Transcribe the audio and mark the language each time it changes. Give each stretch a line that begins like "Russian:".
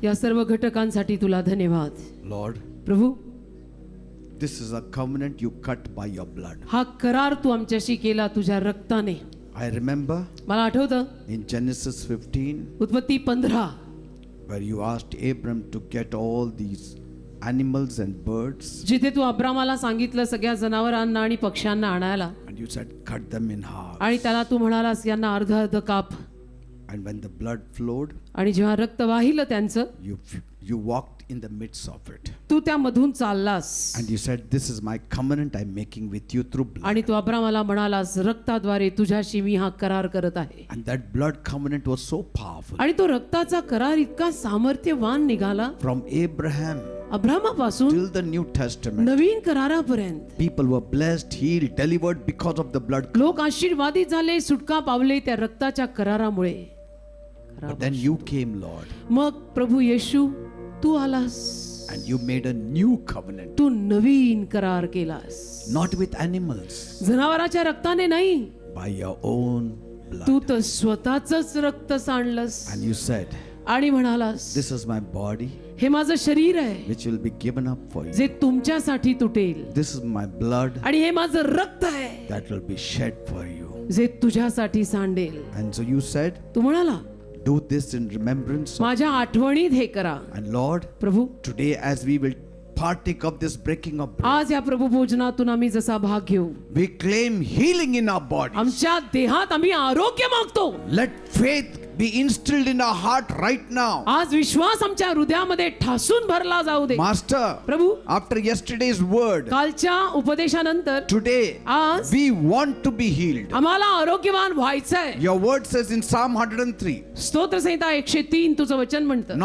Marathi: या सर्व घटकांसाठी तुला धन्यवाद
English: Lord,
Marathi: Prabhu.
English: this is a covenant you cut by your blood.
Marathi: हा करार तू आमच्याशी केला तुझ्या रक्ताने.
English: I remember
Marathi: मला आठवतं
English: in Genesis 15
Marathi: उत्पत्ती 15
English: where you asked Abram to get all these animals and birds,
Marathi: जिथे तू अब्रामाला सांगितलं सगळ्या जनावरांना आणि पक्ष्यांना आणायला,
English: and you said, cut them in half.
Marathi: आणि त्याला तू म्हणालास यांना अर्ध अर्ध काप.
English: And when the blood flowed,
Marathi: आणि जेव्हा रक्त वाहिलं त्यांचं,
English: you walked in the midst of it.
Marathi: तू त्यामधून चाललास.
English: And you said, this is my covenant I'm making with you through blood.
Marathi: आणि तू अब्रामाला म्हणालास रक्ताद्वारे तुझ्याशी मी हा करार करत आहे.
English: And that blood covenant was so powerful.
Marathi: आणि तो रक्ताचा करार इतका सामर्थ्यवान निघाला,
English: From Abraham
Marathi: अब्रामापासून
English: till the New Testament,
Marathi: Naveen करारापर्यंत
English: people were blessed, healed, delivered because of the blood.
Marathi: लोक आशीर्वादित झाले, सुटका पावले त्या रक्ताच्या करारामुळे.
English: But then you came, Lord,
Marathi: मग प्रभू येशू तू आलास,
English: and you made a new covenant,
Marathi: तू नवीन करार केलास.
English: not with animals,
Marathi: जनावराच्या रक्ताने नाही,
English: by your own blood.
Marathi: तू तर स्वतःच रक्त सांडलंस
English: And you said,
Marathi: आणि म्हणालास
English: this is my body
Marathi: हे माझं शरीर आहे
English: which will be given up for you.
Marathi: जे तुमच्यासाठी तुटेल,
English: This is my blood
Marathi: आणि हे माझं रक्त आहे
English: that will be shed for you.
Marathi: जे तुझ्यासाठी सांडेल.
English: And so you said,
Marathi: तू म्हणाला
English: do this in remembrance of.
Marathi: माझ्या आठवणीत हे करा.
English: And Lord,
Marathi: Prabhu
English: today as we will partake of this breaking of bread,
Marathi: आज या प्रभू भोजनातून आम्ही जसा भाग घेऊ,
English: we claim healing in our bodies.
Marathi: आमच्या देहात आम्ही आरोग्य मागतो.
English: Let faith be instilled in our heart right now.
Marathi: आज विश्वास आमच्या हृदयामध्ये ठासून भरला जाऊ दे.
English: Master,
Marathi: प्रभू
English: after yesterday's word,
Marathi: कालच्या उपदेशानंतर
English: today
Marathi: आज
English: we want to be healed.
Marathi: आम्हाला आरोग्यवान व्हायचं आहे.
English: Your word says in Psalm 103,
Marathi: स्तोत्रसंहिता 103 तुझं वचन म्हणतं,